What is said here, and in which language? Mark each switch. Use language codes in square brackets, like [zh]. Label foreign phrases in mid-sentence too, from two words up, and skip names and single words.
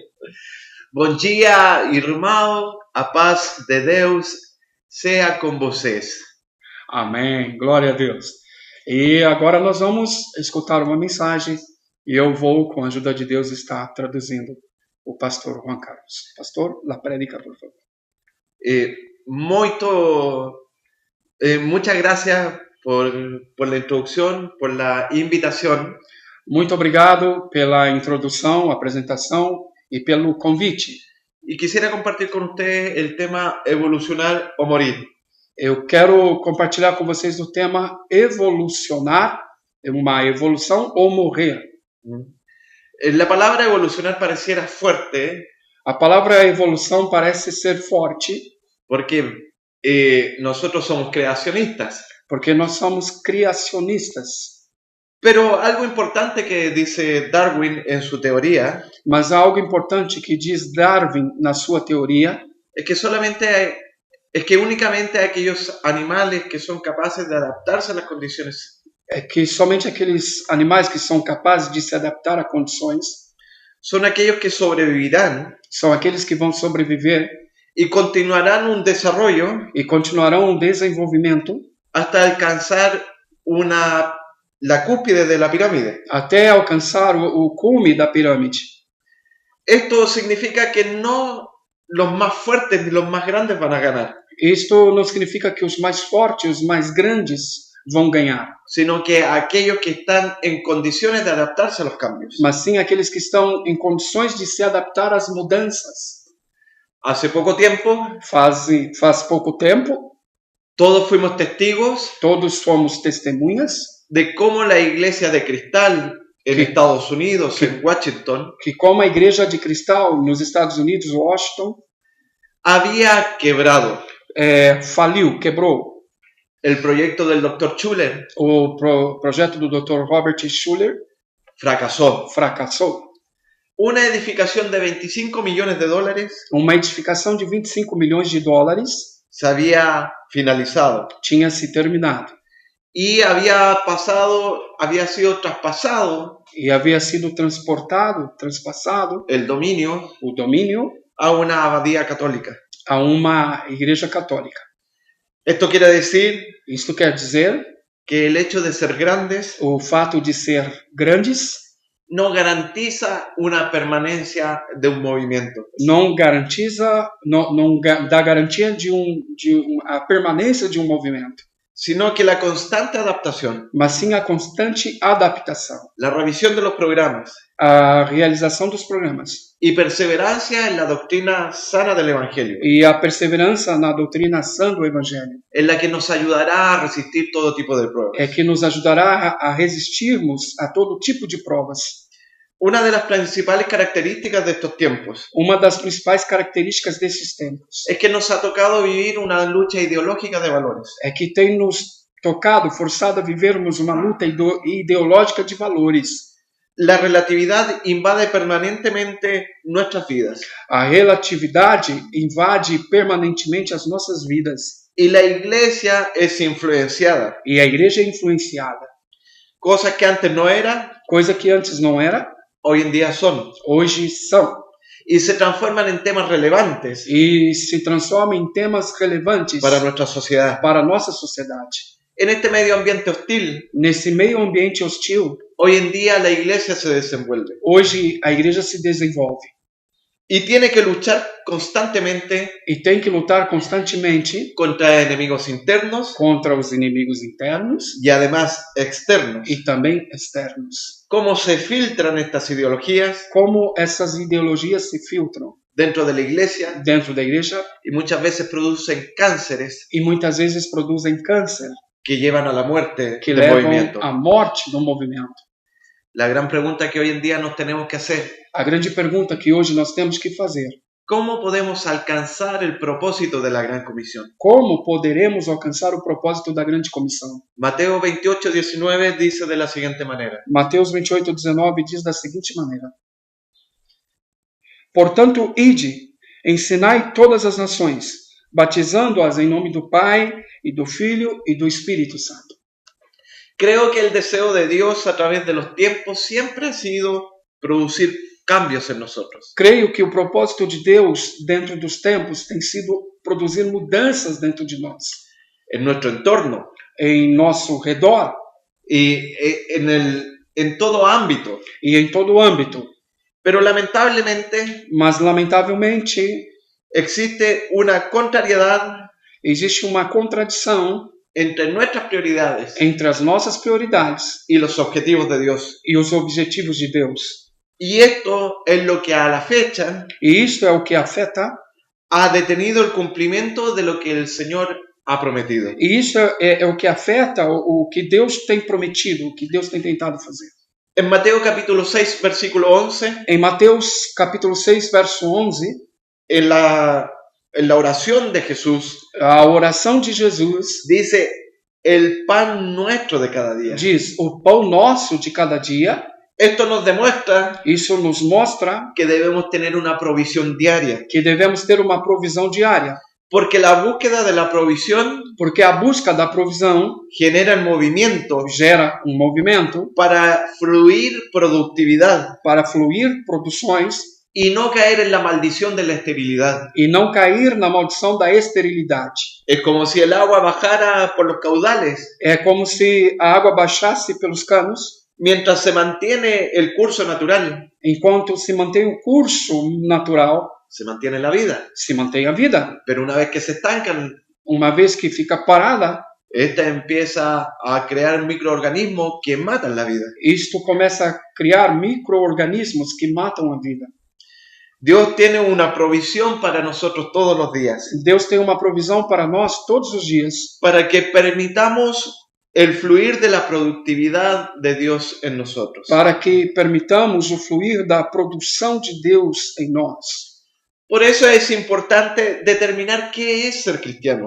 [pt] Bom dia, irmão. A paz de Deus seja com vocês. Amém. Glória a Deus. E agora nós vamos escutar uma mensagem e eu vou, com a ajuda de Deus, estar traduzindo o pastor Juan Carlos. [es] Pastor, la prédica, por favor. Muchas gracias por la introducción, por la invitación. [pt] Muito obrigado pela introdução, apresentação e pelo convite. [es] Y quisiera compartir con ustedes el tema evolucionar o morir. [pt] Eu quero compartilhar com vocês o tema evolucionar, uma evolução ou morrer. [es] La palabra evolucionar pareciera fuerte. [pt] A palavra evolução parece ser forte. [es] Porque nosotros somos creacionistas. [pt] Porque nós somos criacionistas. [es] Pero algo importante que dice Darwin en su teoría. [pt] Mas algo importante que diz Darwin na sua teoria. [es] Es que únicamente aquellos animales que son capaces de adaptarse a las condiciones. [pt] É que somente aqueles animais que são capazes de se adaptar a condições. [es] Son aquellos que sobrevivirán. [pt] São aqueles que vão sobreviver. [es] Y continuarán un desarrollo. [pt] E continuarão um desenvolvimento. [es] Hasta alcanzar la cúspide de la pirámide. [pt] Até alcançar o cume da pirâmide. [es] Esto significa que no los más fuertes ni los más grandes van a ganar. [pt] Isto não significa que os mais fortes, os mais grandes vão ganhar. [es] Sino que aquellos que están en condiciones de adaptarse a los cambios. [pt] Mas sim aqueles que estão em condições de se adaptar às mudanças. [es] Hace poco tiempo. [pt] Faz pouco tempo. [es] Todos fuimos testigos. [pt] Todos fomos testemunhas. [es] De cómo la iglesia de cristal en Estados Unidos, en Washington. [pt] Que como a igreja de cristal nos Estados Unidos, Washington. [es] Había quebrado. [pt] Faliu, quebrou. [es] El proyecto del Dr. Schuller. [pt] O projeto do Dr. Robert Schuller. Fracassou. [es] Una edificación de 25 millones de dólares. [pt] Uma edificação de 25 milhões de dólares. [es] Se había finalizado. [pt] Tinha se terminado. [es] Y había sido traspasado. [pt] E havia sido transpassado. O domínio. [es] A una abadía católica. [pt] A uma igreja católica. Isto quer dizer [es] que el hecho de ser grandes. [pt] O fato de ser grandes. [es] No garantiza una permanencia de un movimiento. [pt] Não dá garantia de a permanência de um movimento. [es] Sino que la constante adaptación. [pt] Mas sim a constante adaptação. [es] La revisión de los programas. [pt] A realização dos programas. [es] Y perseverancia en la doctrina sana del Evangelio. [pt] E a perseverança na doutrina sã do Evangelho. [es] En la que nos ayudará a resistir todo tipo de pruebas. [pt] É que nos ajudará a resistirmos a todo tipo de provas. [es] Una de las principales características de estos tiempos. [pt] Uma das principais características desses tempos. [es] Es que nos ha tocado vivir una lucha ideológica de valores. [pt] É que tem nos forçado a vivermos uma luta ideológica de valores. [es] La relatividad invade permanentemente nuestras vidas. [pt] A relatividade invade permanentemente as nossas vidas. [es] Y la iglesia es influenciada. [pt] E a igreja é influenciada. [es] Cosas que antes no era. [pt] Coisa que antes não era. [es] Hoy en día son. [pt] Hoje são. [es] Y se transforman en temas relevantes. [pt] E se transformam em temas relevantes. [es] Para nuestra sociedad. [pt] Para a nossa sociedade. [es] En este medio ambiente hostil. [pt] Nesse meio ambiente hostil. [es] Hoy en día la iglesia se desenvuelve. [pt] Hoje a igreja se desenvolve. [es] Y tiene que luchar constantemente. [pt] E tem que lutar constantemente. [es] Contra enemigos internos. [pt] Contra os inimigos internos. [es] Y además externos. [pt] E também externos. [es] ¿Cómo se filtran estas ideologías? [pt] Como essas ideologias se filtram. [es] Dentro de la iglesia. [pt] Dentro da igreja. [es] Y muchas veces producen cánceres. [pt] E muitas vezes produzem câncer. [es] Que llevan a la muerte que del movimiento. [pt] A morte do movimento. [es] La gran pregunta que hoy en día nos tenemos que hacer: [pt] A grande pergunta que hoje nós temos que fazer: [es] ¿cómo podemos alcanzar el propósito de la Gran Comisión? [pt] como poderemos alcançar o propósito da grande comissão? [es] Mateo 28:19 dice de la siguiente manera: [pt] Mateus 28:19 diz da seguinte maneira: Portanto, ide, ensinai todas as nações, batizando-as em nome do Pai, e do Filho, e do Espírito Santo. [es] Creo que el deseo de Dios a través de los tiempos siempre ha sido producir cambios en nosotros. [pt] Creio que o propósito de Deus dentro dos tempos tem sido produzir mudanças dentro de nós, [es] En nuestro entorno [pt] em nosso redor [es] y en todo ámbito. [pt] e em todo âmbito. [es] Pero lamentablemente [pt] Mas, lamentavelmente, [es] existe una contrariedad [pt] existe uma contradição [es] entre nuestras prioridades [pt] entre as nossas prioridades [es] y los objetivos de Dios. [pt] e os objetivos de Deus. [es] Y esto es lo que a la fecha [pt] E isto é o que afeta, [es] ha detenido el cumplimiento de lo que el Señor ha prometido. [pt] e isso é o que afeta o que Deus tem prometido, o que Deus tem tentado fazer. [es] En Mateo capítulo 6, versículo 11, [pt] Em Mateus capítulo 6, verso 11, [es] en la oración de Jesús, [pt] a oração de Jesus [es] dice: el pan nuestro de cada día. [pt] diz: o pão nosso de cada dia. [es] Esto nos demuestra [pt] Isso nos mostra [es] que debemos tener una provisión diaria, [pt] que devemos ter uma provisão diária, [es] porque la búsqueda de la provisión [pt] porque a busca da provisão [es] genera el movimiento [pt] gera um movimento [es] para fluir productividad [pt] para fluir produções [es] y no caer en la maldición de la esterilidad. [pt] e não cair na maldição da esterilidade. [es] Es como si el agua bajara por los caudales, [pt] É como se a água baixasse pelos canos, [es] mientras se mantiene el curso natural, [pt] enquanto se mantém o curso natural, [es] se mantiene la vida. [pt] se mantém a vida. [es] Pero una vez que se estancan, [pt] Uma vez que fica parada, [es] esta empieza a crear microorganismos que matan la vida. [pt] isto começa a criar micro-organismos que matam a vida. [es] Dios tiene una provisión para nosotros todos los días, [pt] Deus tem uma provisão para nós todos os dias, [es] para que permitamos el fluir de la productividad de Dios en nosotros. [pt] para que permitamos o fluir da produção de Deus em nós. [es] Por eso es importante determinar qué es ser cristiano.